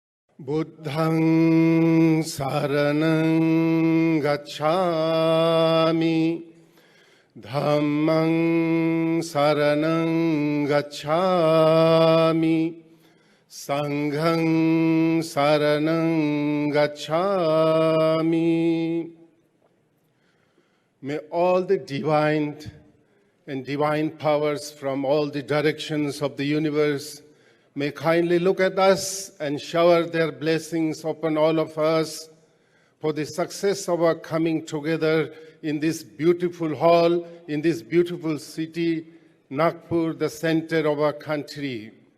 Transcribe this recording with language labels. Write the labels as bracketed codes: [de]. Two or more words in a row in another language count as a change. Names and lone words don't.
[pi] Buddhang saranang gacchami, Dhammang saranang gacchami, Sanghang saranang gacchami. [en] May all the divine and divine powers from all the directions of the universe may kindly look at us and shower their blessings upon all of us for the success of our coming together in this beautiful hall, in this beautiful city, Nagpur, the center of our country.